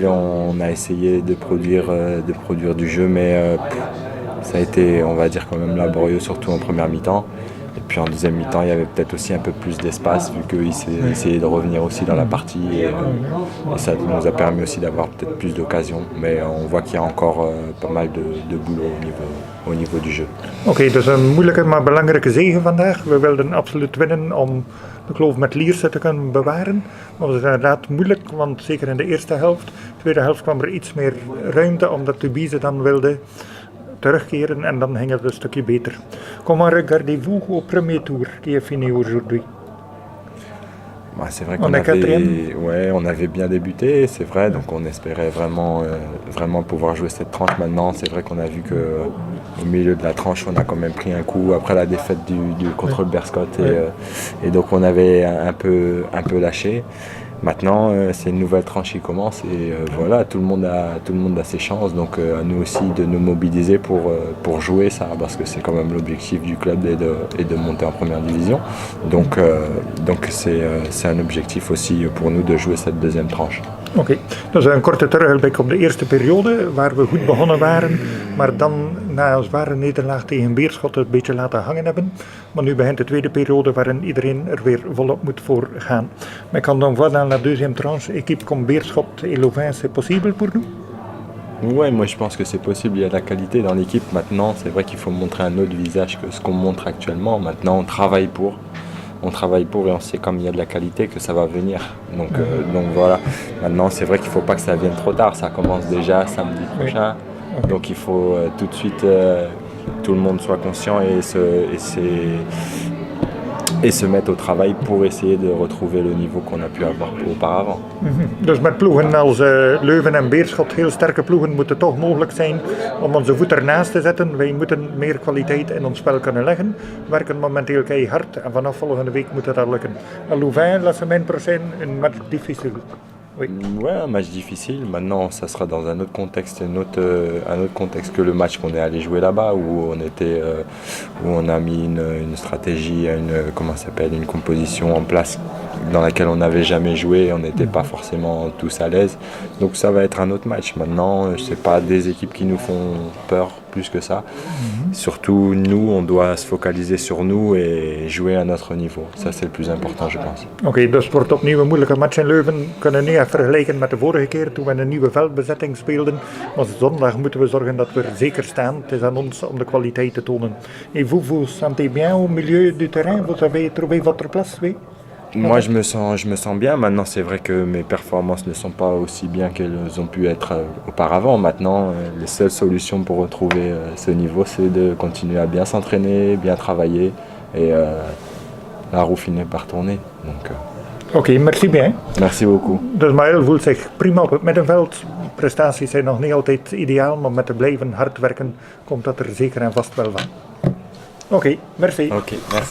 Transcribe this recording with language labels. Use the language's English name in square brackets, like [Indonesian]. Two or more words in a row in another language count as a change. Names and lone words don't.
[French] On a essayé de produire du jeu, mais ça a été, on va dire, quand même laborieux, surtout en première mi-temps. Et puis en deuxième mi-temps, il y avait peut-être aussi un peu plus d'espace, vu qu'ils essayaient de revenir aussi dans la partie. Et ça nous a permis aussi d'avoir peut-être plus d'occasions. Mais on voit qu'il y a encore pas mal de boulot au niveau du jeu. [Dutch] Oké, dus een moeilijke maar belangrijke zege vandaag. We wilden absoluut winnen om de kloof met Lierse te kunnen bewaren. Maar het was inderdaad moeilijk, want zeker in de eerste helft. De tweede helft kwam er iets meer ruimte, omdat Tubize dan wilde terugkeren en dan ging het een stukje beter. [French] Comment regardez-vous au premier tour qui est fini aujourd'hui? Bah, c'est vrai on avait bien débuté, c'est vrai, donc on espérait vraiment pouvoir jouer cette tranche. Maintenant, c'est vrai qu'on a vu qu'au milieu de la tranche, on a quand même pris un coup après la défaite contre le Berscott et donc on avait un peu lâché. Maintenant, c'est une nouvelle tranche qui commence et voilà, tout le monde a ses chances, donc à nous aussi de nous mobiliser pour jouer ça, parce que c'est quand même l'objectif du club et de monter en première division. Donc c'est un objectif aussi pour nous de jouer cette deuxième tranche. [Dutch] Oké, dus een korte terugblik op de eerste periode, waar we goed begonnen waren, maar dan na een zware nederlaag tegen Beerschot het een beetje laten hangen hebben. Maar nu begint de tweede periode waarin iedereen er weer volop moet voor gaan. [French] Mais quand on voit dans la deuxième tranche, équipe comme Beerschot et Louvain, c'est possible pour nous? Ouais, moi je pense que c'est possible, il y a de la qualité dans l'équipe. Maintenant, c'est vrai qu'il faut montrer un autre visage que ce qu'on montre actuellement. Maintenant, on travaille pour et on sait comme il y a de la qualité que ça va venir. Donc voilà, maintenant c'est vrai qu'il ne faut pas que ça vienne trop tard, ça commence déjà samedi prochain. Donc il faut tout de suite tout le monde soit conscient et se mettre au travail pour essayer de retrouver le niveau qu'on a pu avoir auparavant. [Dutch] Dus met ploegen als Leuven en Beerschot, heel sterke ploegen, moet het toch mogelijk zijn om onze voet ernaast te zetten. Wij moeten meer kwaliteit in ons spel kunnen leggen. We werken momenteel keihard en vanaf volgende week moet het al lukken. [French] Louvain, la semaine prochaine, un match difficile. Oui. Ouais, un match difficile. Maintenant, ça sera dans un autre contexte, un autre contexte que le match qu'on est allé jouer là-bas, où on a mis une stratégie, une composition en place dans laquelle on n'avait jamais joué. On n'était pas forcément tous à l'aise. Donc ça va être un autre match. Maintenant, c'est pas des équipes qui nous font peur plus que ça. Surtout nous, on doit se focaliser sur nous et jouer à notre niveau. Ça, c'est le plus important, je pense. [Dutch] Oké, dus het wordt opnieuw een moeilijke match in Leuven. We kunnen niet echt vergelijken met de vorige keer toen we een nieuwe veldbezetting speelden. Maar zondag moeten we zorgen dat we er zeker staan. Het is aan ons om de kwaliteit te tonen. [French] Et vous vous sentez bien au milieu du terrain? Vous avez trouvé votre place, oui? Moi, je me sens bien. Maintenant, c'est vrai que mes performances ne sont pas aussi bien qu'elles ont pu être auparavant. Maintenant, les seules solutions pour retrouver ce niveau, c'est de continuer à bien s'entraîner, bien travailler et la roue finit par tourner. Oké, merci bien. Merci beaucoup. [Dutch] Dus Maël voelt zich prima op het middenveld. Prestaties zijn nog niet altijd ideaal, maar met te blijven hard werken komt dat er zeker en vast wel van. [French] Oké, merci. Ok, merci.